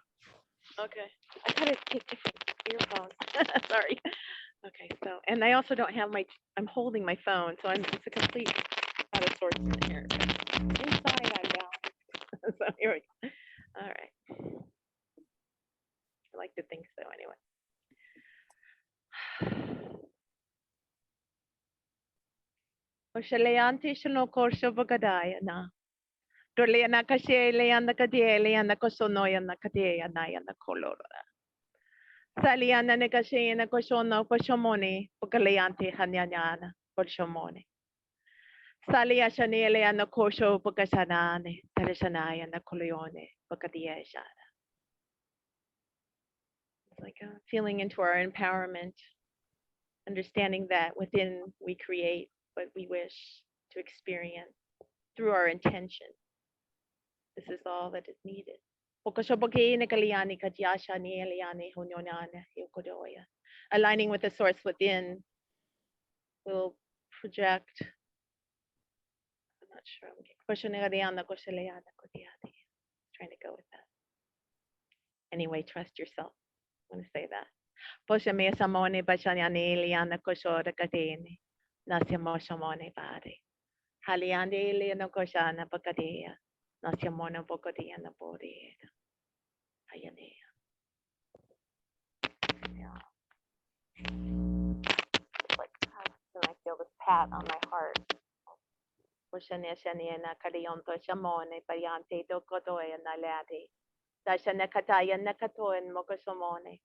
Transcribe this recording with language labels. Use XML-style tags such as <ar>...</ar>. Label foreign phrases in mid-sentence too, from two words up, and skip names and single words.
<en>okay, I gotta take different earphones. Sorry. Okay, so, and I also don't have I'm holding my phone, so it's a complete out of sorts in here. Inside, I'm down. So here we go. All right. I like to think so anyway. Oshaleanti shano korsho bagadaya na. Dorleana kashe leana kadie leana kosonoya na kadea naya na kolora. Saliana ne kashe na koshono koshomone pagaleante hanyanyana koshomone. Salia shane leana kosho pagasanane tarishanaya na kolione pagadiya shana. It's like feeling into our empowerment, understanding that within we create what we wish to experience through our intention. This is all that is needed. Aligning with the source within will project. I'm not sure. Trying to go with that. Anyway, trust yourself. I'm going to say that. Posha me samone bachanyane liana koshora katene. Nasya moshamone bade. Haliande liana koshana bakadea. Nasya mona bokadia na bode. Ayane. Yeah. Like I feel this pat on my heart. Poshane shane na karionto shamone payante do kodoya na lade. Dasha nakataya nakatoen mokosomone.</en>